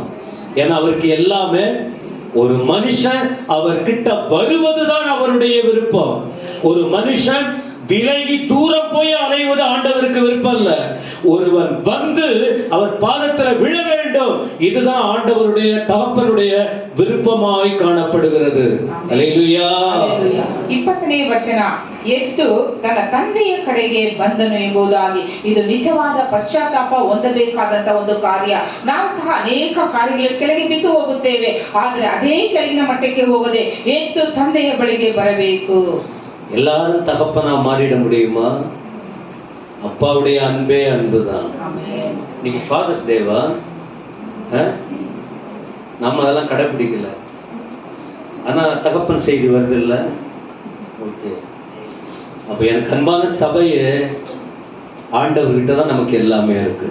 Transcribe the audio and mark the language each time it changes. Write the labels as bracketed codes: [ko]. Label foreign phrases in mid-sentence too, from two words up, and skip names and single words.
[ta] ஏன்னா அவருக்கு எல்லாமே, ஒரு மனுஷன் அவர்கிட்ட வருவதுதான் அவருடைய விருப்பம். ஒரு மனுஷன் விலகி தூரம் போய் அலைவது ஆண்டவருக்கு விருப்பம் இல்ல. ஒருவன் வந்து அவர் பாதத்துல விழ வேண்டும், இதுதான் ஆண்டவருடைய, தகப்பனுடைய விருப்பமாய் காணப்படுகிறது. அல்லேலூயா. [kn] 20ನೇ ವಚನ, ಎದ್ದು ತನ್ನ ತಂದೆಯ ಕಡೆಗೆ ಬಂದನು ಎಂಬುದಾಗಿ. ಇದು ನಿಜವಾದ ಪಶ್ಚಾತ್ತಾಪ ಹೊಂದಬೇಕಾದಂತ ಒಂದು ಕಾರ್ಯ. ನಾವು ಸಹ ಅನೇಕ ಕಾರ್ಯಗಳ ಕೆಳಗೆ ಬಿದ್ದು ಹೋಗುತ್ತೇವೆ, ಆದರೆ ಅದೇ ಕೆಳಗಿನ ಮಟ್ಟಕ್ಕೆ ಹೋಗದೆ ಎದ್ದು ತಂದೆಯ ಬಳಿಗೆ ಬರಬೇಕು. [ta] எல்லாரும் தகப்பனா மாறிட முடியுமா? அப்பாவுடைய அன்பே அன்புதான். இன்னைக்கு ஃபாதர்ஸ் டேவா, நம்ம அதெல்லாம் கடைபிடிக்கல, ஆனா தகப்பன் செய்தி வருது இல்ல. ஓகே, அப்ப எனக்கு அன்பான சபையே, ஆண்டவர்கிட்ட தான் நமக்கு எல்லாமே இருக்கு.